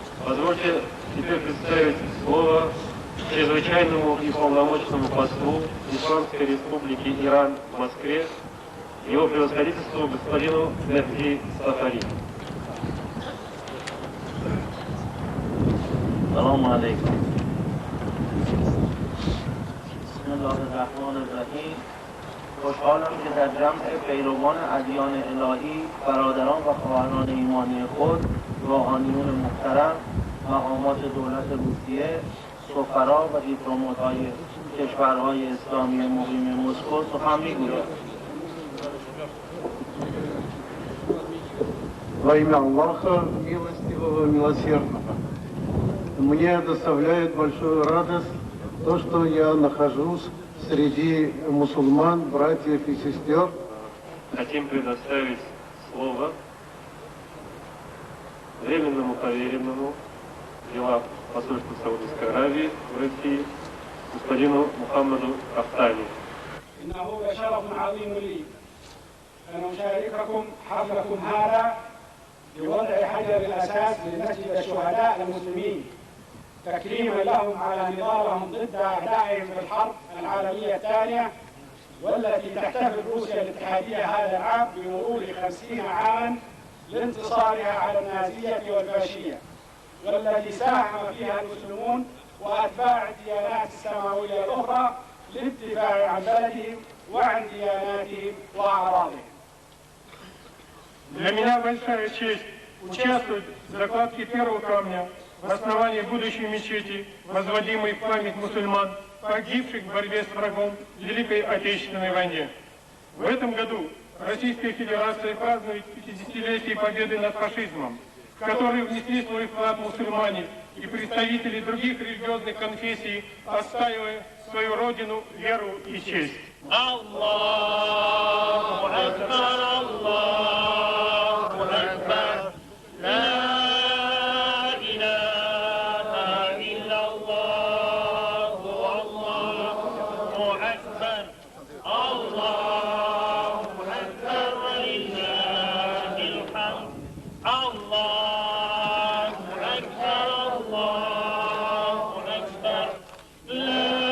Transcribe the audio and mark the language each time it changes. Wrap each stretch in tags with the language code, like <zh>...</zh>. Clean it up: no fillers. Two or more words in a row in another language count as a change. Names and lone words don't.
<ru>Позвольте теперь представить слово чрезвычайному и полномочному послу Исламской Республики Иран в Москве, его превосходительству господину Мехди Сафари.</ru> <ar>السلام علیکم. بسم الله الرحمن الرحیم.</ar> <fa>خوشحالم که در جمع پیروان ادیان الهی، برادران و خواهران ایمانی خود، روحانیون محترم، مقامات دولت روسیه، سفرا و دیپلمات‌های کشورهای اسلامی مقیم مسکو سخن می‌گویم.</fa> <ru>Во имя Аллаха, милостивого, милосердного. Мне доставляет большую радость то, что я нахожусь среди мусульман, братьев и сестер. Хотим предоставить слово временному поверенному дела посольства Саудовской Аравии в России господину Мухаммаду Афтани.</ru> <ar>إنه لشرف عظيم لي أن أشارككم حفلكم هذا بوضع حجر الأساس لمسجد الشهداء المسلمين تكريما لهم على نضالهم ضد أعدائهم في الحرب العالمية الثانية، والتي تحتفل روسيا الاتحادية هذا العام بمرور 50 عاما لانتصارها على النازية والفاشية، والتي ساهم فيها المسلمون وأتباع الديانات السماوية الأخرى للدفاع عن بلدهم وعن دياناتهم وأعراضهم.</ar> <ru>Для меня большая честь участвовать в закладке первого камня в основании будущей мечети, возводимой в память мусульман, погибших в борьбе с врагом в Великой Отечественной войне. В этом году Российская Федерация празднует 50-летие победы над фашизмом, в который внесли свой вклад мусульмане и представители других религиозных конфессий, отстаивая свою родину, веру и честь.</ru> <ar>الله أكبر الله أكبر لا إله إلا الله الله أكبر الله أكبر ولله الحمد الله أكبر الله أكبر لا</ar>